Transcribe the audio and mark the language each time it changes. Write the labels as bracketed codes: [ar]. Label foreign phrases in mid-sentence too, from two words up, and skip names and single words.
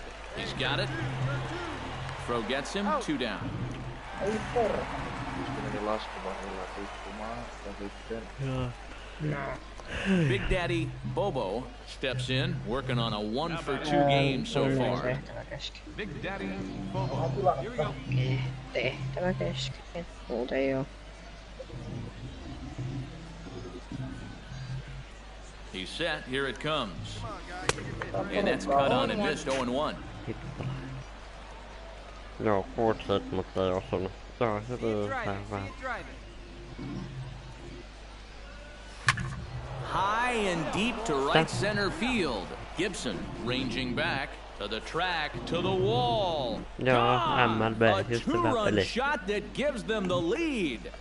[en] He's got it. Throw gets him. 2 down. Big Daddy Bobo steps in, working on a 1 for 2 game so far. Big Daddy Bobo. Here we go. [fi] Tehtävä kesken. Muuten ei oo. [en] He's set. Here it comes. And that's cut on and missed. 0-1. [fi] Joo, kuutset, mutta ei osunut. Joo, se vähän. [en] High and deep to right center field. Gibson ranging back to the track, to the wall. MLB, a 2-run shot that gives them the lead.